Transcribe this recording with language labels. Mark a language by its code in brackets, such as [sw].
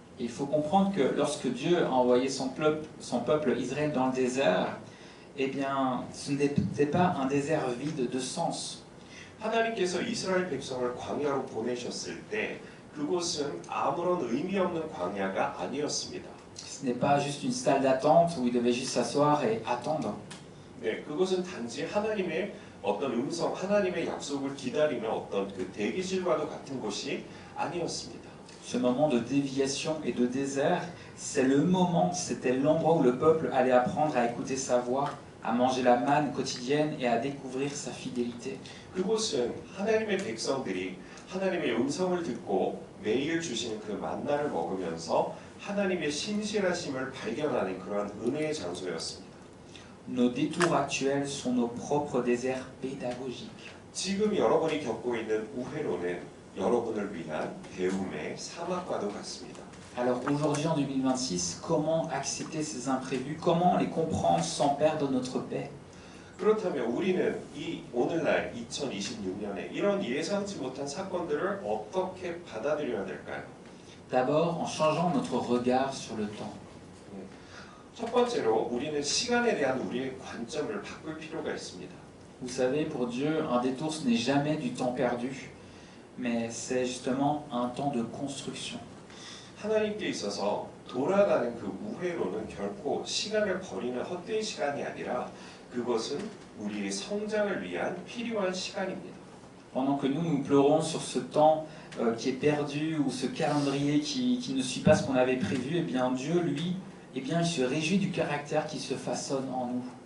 [fr] Il faut comprendre que lorsque Dieu a envoyé son peuple Israël dans le désert, eh bien, ce n'était pas un désert vide de sens. [ko] 하나님께서 이스라엘 백성을 광야로 보내셨을 때 그곳은 아무런 의미 없는 광야가 아니었습니다. [fr] Ce n'est pas juste une salle d'attente où ils devaient juste s'asseoir et attendre. [ko] 네, 그것은 단지 하나님의 어떤 음성, 하나님의 약속을 기다리는 어떤 그 대기실과도 같은 곳이 아니었습니다. [fr] Ce moment de déviation et de désert, c'est le moment, c'était l'endroit où le peuple allait apprendre à écouter sa voix, à manger la manne quotidienne et à découvrir sa fidélité. [ko] 그곳은 하나님의 백성들이 하나님의 음성을 듣고 매일 주시는 그 만나를 먹으면서 하나님의 신실하심을 발견하는 그러한 은혜의 장소였습니다. [fr] Nos détours actuels sont nos propres déserts pédagogiques. [ko] 지금 여러분이 겪고 있는 우회로는 여러분을 위한 배움의 사막과도 같습니다. [fr] Alors aujourd'hui en 2026, comment accepter ces imprévus? Comment les comprendre sans perdre notre paix? [ko] 그렇다면 우리는 이 오늘날 2026년에 이런 예상치 못한 사건들을 어떻게 받아들여야 될까요? [fr] D'abord en changeant notre regard sur le temps. [ko] 첫 번째로 우리는 시간에 대한 우리의 관점을 바꿀 필요가 있습니다. [fr] Vous savez, pour Dieu, un détour ce n'est jamais du temps perdu, mais c'est justement un temps de construction. [ko] 하나님께 있어서 돌아가는 그 우회로는 결코 시간을 버리는 헛된 시간이 아니라 그것은 우리의 성장을 위한 필요한 시간입니다. [fr] Pendant que nous pleurons sur ce temps qui est perdu ou ce calendrier qui ne suit pas ce qu'on avait prévu, eh bien Dieu, lui, eh bien, il se réjouit du caractère qui se façonne en nous.